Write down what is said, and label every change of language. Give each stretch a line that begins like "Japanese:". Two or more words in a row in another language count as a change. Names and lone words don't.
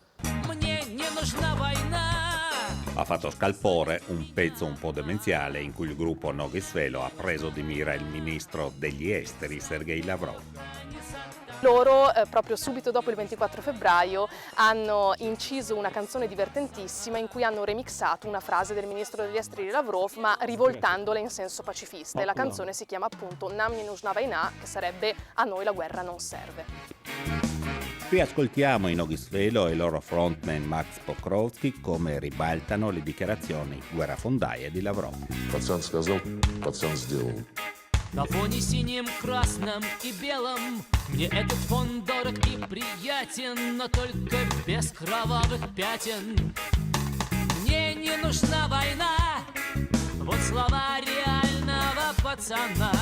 Italian: Ha fatto scalpore un pezzo un po' demenziale in cui il gruppo Nogi Svelo ha preso di mira il ministro degli esteri Sergei Lavrov. Loro, proprio subito dopo il 24 febbraio, hanno inciso una canzone divertentissima in cui hanno remixato una frase del ministro degli esteri Lavrov, ma rivoltandola in senso pacifista. E la canzone si chiama appunto Nam ne нужна война, che sarebbe A noi la guerra non serve. Riascoltiamo i Nogi Svelo e il loro frontman Max Pokrovsky come ribaltano le dichiarazioni guerrafondaie di Lavrov.
Russian: Пацан сказал, пацан сделал. На фоне синим, красном и белом мне этот фон дорог и приятен, но только без кровавых пятен. Мне не нужна война, вот слова реального пацана.